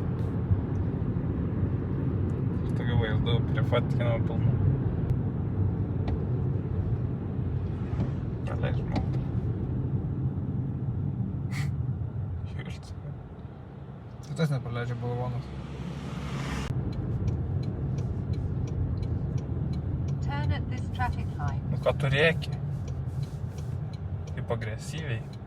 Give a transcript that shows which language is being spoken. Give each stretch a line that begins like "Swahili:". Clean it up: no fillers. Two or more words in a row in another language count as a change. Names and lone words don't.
Lithuanian: Tokiu vaizdu prifatkinama pilnu. Praleis žmogų. Tai tas nepraleidžia balvonas.
English: Turn at this traffic light.
Lithuanian: Nu ką tu rėki? taip agresyviai.